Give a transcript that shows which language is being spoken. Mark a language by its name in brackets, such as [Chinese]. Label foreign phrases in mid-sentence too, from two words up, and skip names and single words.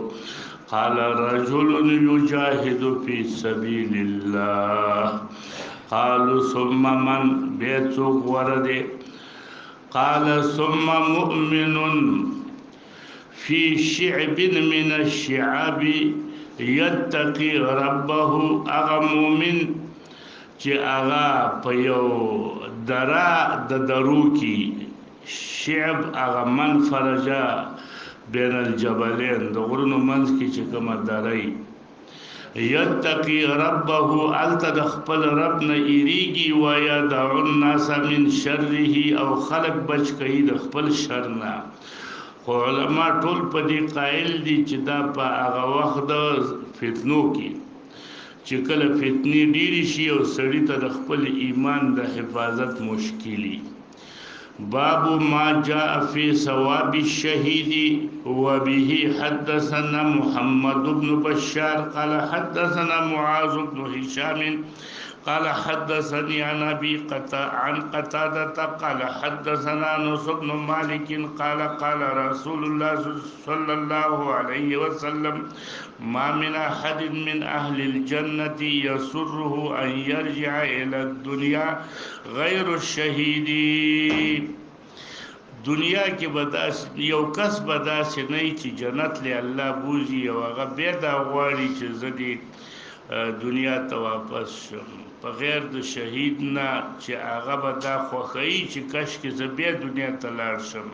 [Arabic] قال رجل يجاهد في سبيل الله. قالوا ثم من؟ بيت ورد. قال ثم مؤمن في شعب من الشعاب يتقي ربه. [Pashto] اغا مؤمن چې اغا په یو درا د درو کې شعب اغا [Arabic] من فرجا بین الجبلین [Pashto] د غرونو منځ کې چې کومه درای [Arabic] یتقي ربه [Pashto] الته د خپل رب نه ایریږي [Arabic] و یدع الناس من شره [Pashto] او خلق بچ کوي د خپل شر نه. علماء ټول په دې قائل دي چې دا په هغه وخت د فتنو کې چې کله فتنې ډېرې شي او سړي ته د خپل ایمان د حفاظت مشکلي. [Arabic] باب ما جاء في ثواب الشهيد. وبه حدثنا محمد بن بشار قال حدثنا معاذ بن هشام قال حدثني عن أبي عن قتادة قال حدثنا أنس بن مالك قال قال رسول الله صلى الله عليه وسلم ما من أحد من أهل الجنة يسره أن يرجع إلى الدنيا غير الشهيد. [Pashto] دنیا کې بداس یو کس بداس نه چې جنت له الله بوزي او هغه بیا دا غواړي چې زدي دنیا ته واپس شم په غیر د شهید نه چې هغه به دا خوښوي چې کاش کې زه بیا دنیا ته لاړ شم.